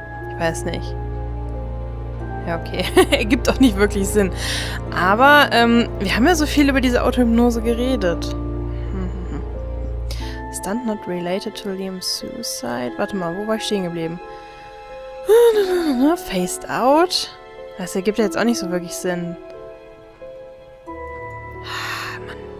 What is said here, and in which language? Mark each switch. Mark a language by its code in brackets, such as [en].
[de] Ich weiß nicht. Ja, okay. Ergibt auch nicht wirklich Sinn. Aber, wir haben ja so viel über diese Autohypnose geredet. [en] Stunt not related to Liam's suicide. [de] Warte mal, wo war ich stehen geblieben? [en] Faced out. [de] Das ergibt ja jetzt auch nicht so wirklich Sinn. Mann.